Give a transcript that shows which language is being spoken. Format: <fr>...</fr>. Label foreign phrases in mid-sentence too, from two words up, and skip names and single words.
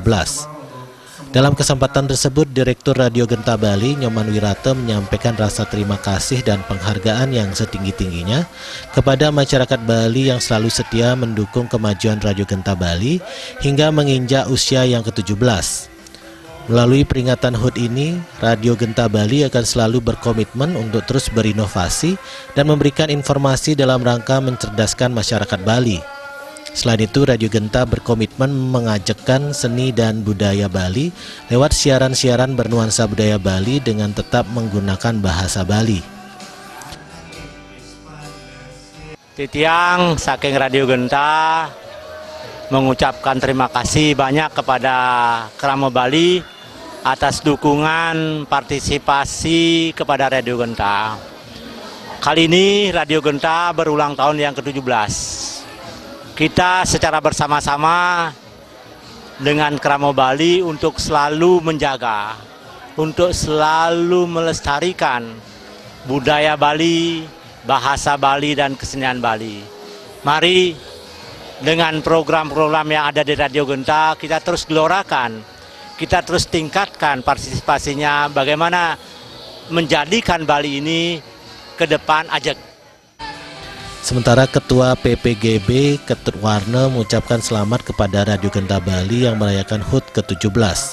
<id>Dalam kesempatan tersebut, Direktur Radio Genta Bali Nyoman Wirate menyampaikan rasa terima kasih dan penghargaan yang setinggi-tingginya kepada masyarakat Bali yang selalu setia mendukung kemajuan Radio Genta Bali hingga menginjak usia yang ke-17. Melalui peringatan HUT ini, Radio Genta Bali akan selalu berkomitmen untuk terus berinovasi dan memberikan informasi dalam rangka mencerdaskan masyarakat Bali. Selain itu, Radio Genta berkomitmen mengajakkan seni dan budaya Bali lewat siaran-siaran bernuansa budaya Bali dengan tetap menggunakan bahasa Bali.</id> <ban>Titiang saking</ban> <id>Radio Genta mengucapkan terima kasih banyak kepada Kramo Bali atas dukungan partisipasi kepada Radio Genta. Kali ini Radio Genta berulang tahun yang ke-17. Kita secara bersama-sama dengan Kramo Bali untuk selalu menjaga, untuk selalu melestarikan budaya Bali, bahasa Bali, dan kesenian Bali. Mari dengan program-program yang ada di Radio Genta kita terus gelorakan, kita terus tingkatkan partisipasinya, bagaimana menjadikan Bali ini ke depan ajak. Sementara Ketua PPGB Ketut Warna mengucapkan selamat kepada Radio Genta Bali yang merayakan HUT ke-17.</id>